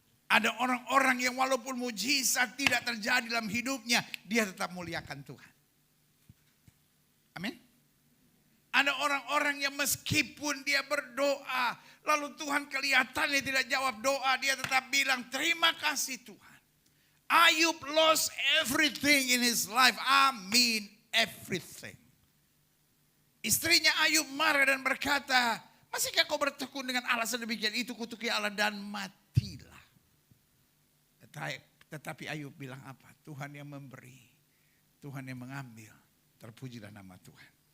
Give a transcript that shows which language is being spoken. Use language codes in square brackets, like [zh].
[id] Ada orang-orang yang walaupun mujizat tidak terjadi dalam hidupnya, dia tetap muliakan Tuhan. Amin. Ada orang-orang yang meskipun dia berdoa, lalu Tuhan kelihatannya tidak jawab doa, dia tetap bilang terima kasih Tuhan. [en] Ayub lost everything in his life. I mean everything. [id] Istrinya Ayub marah dan berkata, masihkah kau bertekun dengan Allah sedemikian itu, kutuki Allah dan matilah. Tetapi Ayub bilang apa? Tuhan yang memberi, Tuhan yang mengambil, terpujilah nama Tuhan.